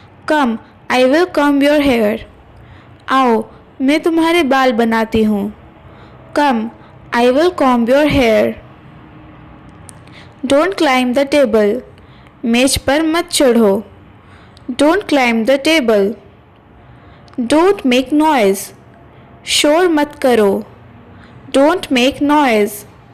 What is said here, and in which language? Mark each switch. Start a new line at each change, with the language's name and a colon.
English: Come, I will comb your hair.
Hindi: आओ, मैं तुम्हारे बाल बनाती हूँ.
English: Come, I will comb your hair. Don't climb the table.
Hindi: मेज पर मत चढ़ो.
English: Don't climb the table. Don't make noise.
Hindi: शोर मत करो.
English: Don't make noise.